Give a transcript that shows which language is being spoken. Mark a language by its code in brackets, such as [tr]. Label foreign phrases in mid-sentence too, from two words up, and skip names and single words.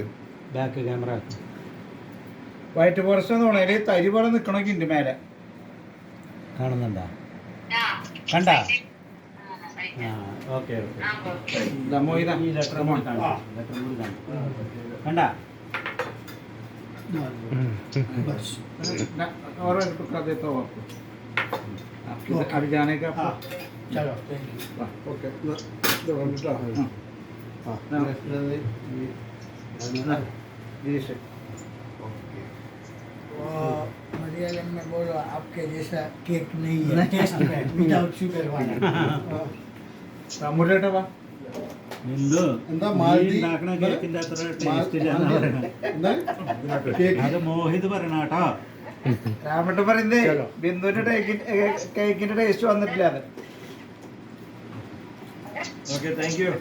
[ml] ബാക്ക് ക്യാമറ ആക്കി. വൈറ്റ് ഫോറസ്റ്റ് എന്ന് പറഞ്ഞാൽ തരി പോലെ നിൽക്കണമെങ്കിൽ ഉണ്ട് മേലെ. കാണുന്നുണ്ടാ? കണ്ടാ? ഓക്കെ കണ്ടാ? [hi] और टुकड़ा देता हूँ आपको अभी जाने का. चलो ओके मलयालम में बोलो आपके जैसा केक नहीं है, टेस्ट में [en] without sugar [hi] वाला. मुरलीटा बा [ml] എന്താ മാൽദി ഉണ്ടാക്കണ കേക്കിന്റെ അത്ര ടേസ്റ്റ് ഇല്ല. അത് മോഹിത് പറയണ കേട്ടോ. രാമട്ട പറയുന്നേ ബിന്ദുവിന്റെ കേക്കിന്റെ ടേസ്റ്റ് വന്നിട്ടില്ല. [en] okay, thank you.